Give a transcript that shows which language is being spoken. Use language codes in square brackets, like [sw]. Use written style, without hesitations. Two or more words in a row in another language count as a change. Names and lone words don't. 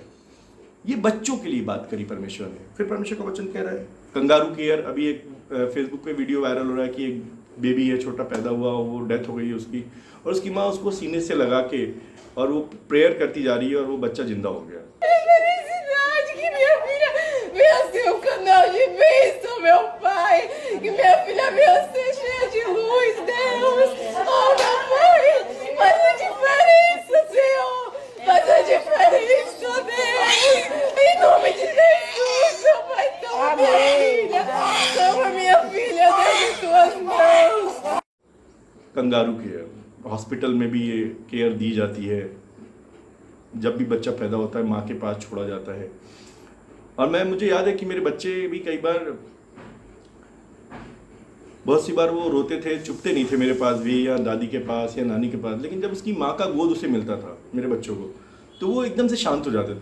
[hi] ये बच्चों के लिए बात करी परमेश्वर ने। फिर परमेश्वर का वचन कह रहा है [en] kangaroo care. [hi] अभी एक फेसबुक पे [en] video viral [hi] हो रहा है कि एक बेबी है, छोटा पैदा हुआ, वो डेथ हो गई है उसकी, और उसकी माँ उसको सीने से लगा के और वो प्रेयर करती जा रही है और वो bच्चा जिंदा हो गया। [pt] Meu canal de bênção, meu pai, que minha filha venha ser cheia de luz, Deus. Oh, meu pai, faz a diferença, Senhor. Faz a diferença, Deus. Em nome de Jesus, meu pai, toma minha filha, Deus, em tuas mãos. [en] kangaroo care, [hi] हॉस्पिटल में भी ये केयर दी जाती है। जब भी बच्चा पैदा होता है माँ के पास छोड़ा जाता है। और मुझे याद है कि मेरे बच्चे भी कई बार, बहुत सी बार वो रोते थे, चुपते नहीं थे मेरे पास भी, या दादी के पास या नानी के पास, लेकिन जब उसकी माँ का गोद उसे मिलता था मेरे बच्चों को, तो वो एकदम से शांत हो जाते थे।